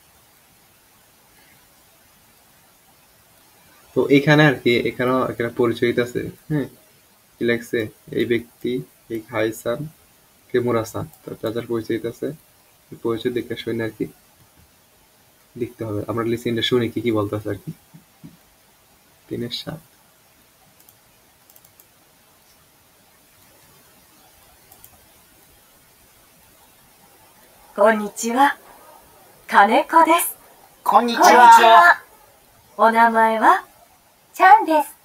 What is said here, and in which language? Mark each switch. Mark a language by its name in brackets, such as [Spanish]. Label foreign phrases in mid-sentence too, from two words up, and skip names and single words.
[Bangla] তো এখানে আর কি, এখানেও এখানে পরিচয় আছে। হ্যাঁ, কি লেখছে? এই ব্যক্তি, এই হাইসান কেমুরা-সান, তার যার পরিচয় আছে, পরিচয় দেখে শুনে আর কি লিখতে হবে। আমরা লিসেনটা শুনি কি কি বলতেছে আর কি। 3-7। [Japanese] こんにちは。金子です。こんにちこんにちは。は。お名前はチャンです。